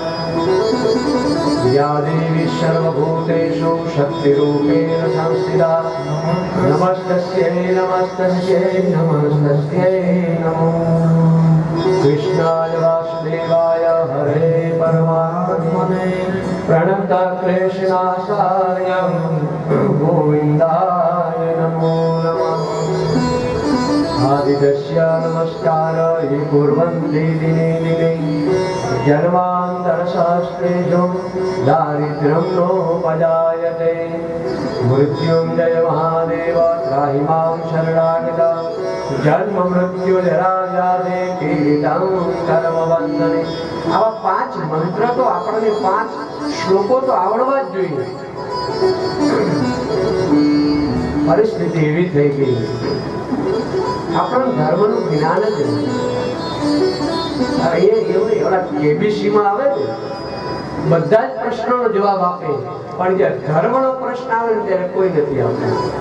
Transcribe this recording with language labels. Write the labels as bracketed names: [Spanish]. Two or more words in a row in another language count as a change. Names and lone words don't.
[Sanskrit] યા દેવી સર્વભૂતેષુ શક્તિરૂપેણ સંસ્થિતા નમસ્તસ્યૈ નમસ્તસ્યૈ નમસ્તસ્યૈ નમો કૃષ્ણાય વાસુદેવાય હરે પરમાત્મને પ્रणता क्लेशनाशाय गोविन्दाय नमो नमः। आदिदस्य नमस्काराय कुर्वन्ति दिने दिने जन्मान्तरशास्त्रेषु दारिद्र्यं नोपजायते। मृत्युञ्जय महादेव त्राहि मां शरणागता जन्म मृत्यु जरा व्याधि पीडितं कर्मबन्धने। [Gujarati] આવા 5 મંત્ર તો આપણને 5 શ્લોકો તો આવડવા જ જોઈએ. પરિસ્થિતિ એવી થઈ ગઈ, આપણું ધર્મનું જ્ઞાન જ નથી. એવડા કેબીસીમાં આવે ને બધા જ પ્રશ્નોનો જવાબ આપે, પણ જે ધર્મનો પ્રશ્ન આવે ને ત્યારે કોઈ નથી આવતું.